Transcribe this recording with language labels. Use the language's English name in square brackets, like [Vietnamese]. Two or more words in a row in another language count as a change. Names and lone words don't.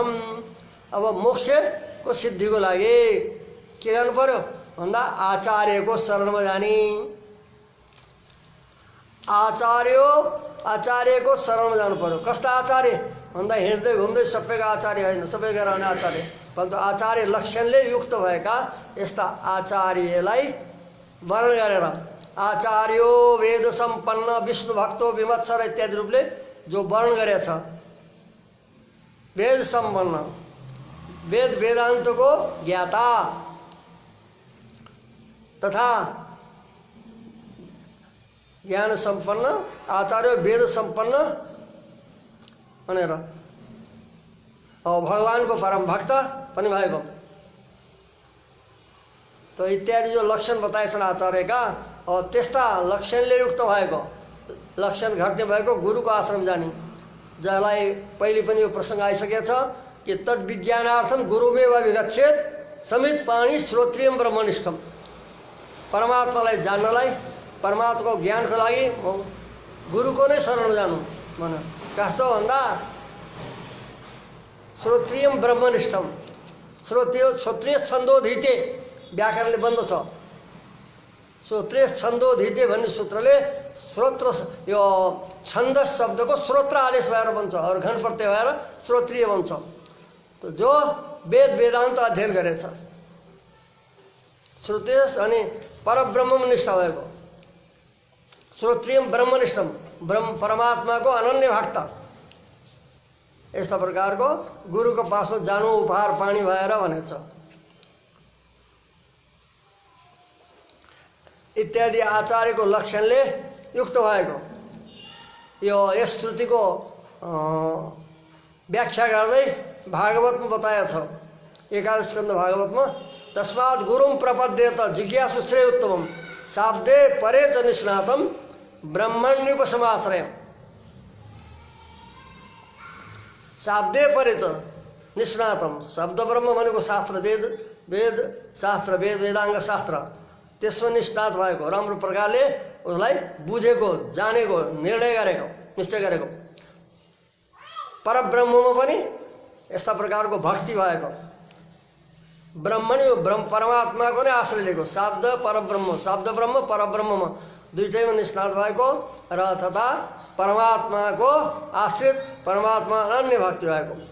[Nepali] अब मोक्षको सिद्धिको लागि के गर्नु पर्यो भन्दा आचार्यको शरणमा जाने, आचार्यको शरणमा जानु पर्यो। कस्ता आचार्य भन्दा हिँड्दै घुम्दै सबैको आचार्य होइन, सबै गराउने आचार्य परन्तु आचार्य लक्षणले युक्त भएका यस्ता आचार्यलाई वर्ण गरेर [Sanskrit] आचार्यो वेद सम्पन्न विष्णु भक्तो विमत्सर [Nepali] इत्यादि रूपले जो वर्ण गरेछ, [Sanskrit] वेद सम्पन्न [Nepali] वेद वेदान्तको ज्ञाता तथा ज्ञान सम्पन्न आचार्य [Sanskrit] वेद सम्पन्न [Nepali] भनेर भगवानको परम भक्त पनि भएको, तो इत्यादि जो लक्षण बताएछन् आचार्यका त्यस्ता लक्षणले युक्त भएको, लक्षण घट्ने भएको गुरुको आश्रम जाने, जसलाई पहिले पनि यो प्रसङ्ग आइसकेको छ कि [Sanskrit] तद विज्ञानार्थम गुरुमेव विगच्छेत समित पाणी श्रोत्रियम ब्रह्मनिष्ठम। [Nepali] परमात्मालाई जान्नलाई, परमात्माको ज्ञानको लागि गुरुको नै शरण जानु भन। कस्तो भन्दा [Sanskrit] श्रोत्रियम ब्रह्मनिष्ठम, श्रोत्रिय छन्दोधीते [Nepali] व्याकरणले बन्द छ, [Sanskrit] श्रोत्रिय छन्दोधीते [Nepali] भन्ने सूत्रले श्रोत्र यो छन्द शब्दको श्रोत्र आदेश भएर बन्छ और घन प्रत्यय भएर श्रोत्रिय बन्छ। तो जो वेद वेदान्त अध्ययन गरेछ श्रोत्रिय अनि परब्रह्म निष्ठा भएको [Sanskrit] श्रोत्रियम ब्रह्मनिष्ठम, [Nepali] ब्रह्म परमात्माको अनन्य भक्त यस्ता प्रकारको गुरुको पासमा जानु उपहार पानी भएर भनेको छ। इत्यादि आचार्यको लक्षणले युक्त भएको यो यस श्रुतिको व्याख्या गर्दै भागवतमा बताएको छ। 11 स्कन्द भागवतमा [Sanskrit] तस्मात् गुरुं प्रपद्येत जिज्ञासु श्रेयोत्तमं शाब्दे परे च निष्णातं ब्रह्मण्युपसमाश्रयम्। शाब्दे परे च निष्णातं, [Nepali] शब्द ब्रह्म भनेको शास्त्र वेद, वेद शास्त्र वेद वेदाङ्ग शास्त्र, त्यसमा निष्णात भएको, राम्रो प्रकारले उसलाई बुझेको, जानेको, निर्णय गरेको, निश्चय गरेको। परब्रह्ममा पनि यस्ता प्रकारको भक्ति भएको, ब्रह्मणी ब्रह्म परमात्माको नै आश्रय लिएको, शब्द परब्रह्म, शब्द ब्रह्म परब्रह्ममा दुईटैमा निष्णात भएको र तथा परमात्माको आश्रित, परमात्मा अनन्य भक्ति भएको।